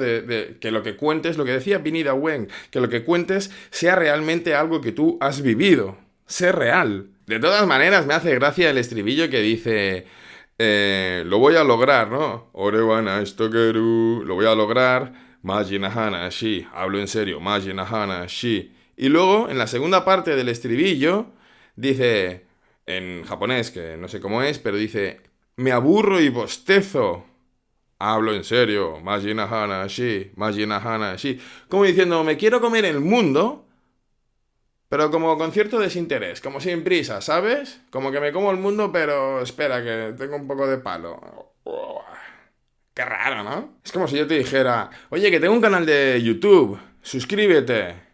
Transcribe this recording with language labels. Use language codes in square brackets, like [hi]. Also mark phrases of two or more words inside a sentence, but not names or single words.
[es] De que lo que cuentes, lo que decía Vinny Wen, que lo que cuentes sea realmente algo que tú has vivido. Sé real. De todas maneras, me hace gracia el estribillo que dice... lo voy a lograr, ¿no? [ja] 俺は成し遂げる. [es] Lo voy a lograr. [ja] マジな話. [es] Hablo en serio. [ja] マジな話. [es] Y luego, en la segunda parte del estribillo, dice... En japonés, que no sé cómo es, pero dice... Me aburro y bostezo. Hablo en serio. [ja] マジな話。マジな話. [es] Como diciendo, me quiero comer el mundo, pero como con cierto desinterés, como sin prisa, ¿sabes? Como que me como el mundo, pero espera, que tengo un poco de palo. Qué raro, ¿no? Es como si yo te dijera, oye, que tengo un canal de YouTube, suscríbete.